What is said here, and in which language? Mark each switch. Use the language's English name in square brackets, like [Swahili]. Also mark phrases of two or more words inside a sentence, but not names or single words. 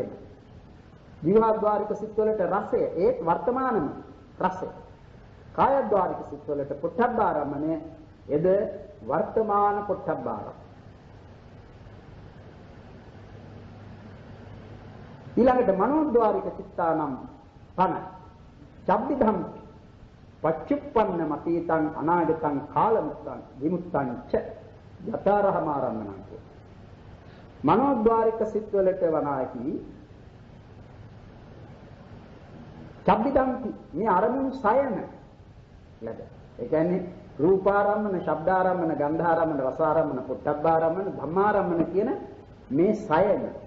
[Sinhala] ජීවහද්්වාරික සිත් වලට රසය ඒ වර්තමානම රසය. කායද්්වාරික සිත් වලට පොට්ටබ්බාරම්මණය එද වර්තමාන පොට්ටබ්බාරම්. ඊළඟට [Pali] මනෝද්්වාරික චිත්තානම් පන චබ්බිධම් පච්චුප්පන්න මතීතං අනාගතං කාලමුත්තං විමුත්තං ච යතරහමාරම්මණං. [Sinhala] මනෝද්්වාරික සිත් වලට වනාකි චබ්බිධම්පි මේ අරමුණු සයන ලැබ. ඒ කියන්නේ රූපාරම්මන, ශබ්දාරම්මන, ගන්ධාරම්මන, රසාරම්මන, පොට්ටබ්බාරම්මන, ධම්මාරම්මන කියන මේ සයන.